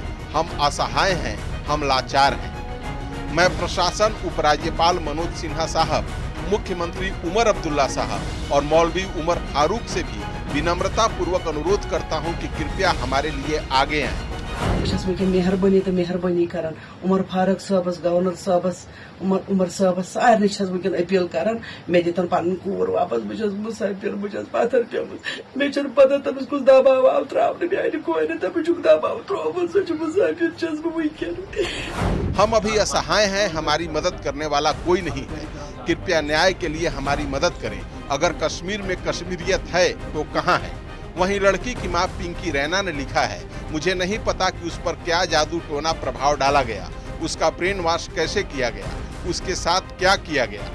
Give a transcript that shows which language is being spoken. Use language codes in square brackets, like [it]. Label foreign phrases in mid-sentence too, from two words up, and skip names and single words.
[hi] हम असहाय हैं, हम लाचार हैं। मैं प्रशासन, उपराज्यपाल मनोज सिन्हा साहब, मुख्यमंत्री उमर अब्दुल्ला साहब और मौलवी उमर फारूक से भी विनम्रता पूर्वक अनुरोध करता हूं कि कृपया हमारे लिए आगे आएं। [ks] मेहरबानी तो मेहरबानी कर उमर फारूक साहबस, गवर्नर साहबस, उमर साहबस सारे वनकन अपील कर मे दितन पन कोर वापस। बहुत मुसाफिर, बहुत पथर पे मे पता तमिस कुछ दबाव आव त्रावन मान कोर तमिस दबाव त्रोवन सह मुसाफिर वनकन। [hi] हम अभी असहाय हैं, हमारी मदद करने वाला कोई नहीं है। कृपया न्याय के लिए हमारी मदद करें। अगर कश्मीर में कश्मीरियत है तो कहाँ है? वहीं लड़की की मां पिंकी रैना ने लिखा है, मुझे नहीं पता कि उस पर क्या जादू टोना प्रभाव डाला गया, उसका [en] brain wash [hi] कैसे किया गया, उसके साथ क्या किया गया।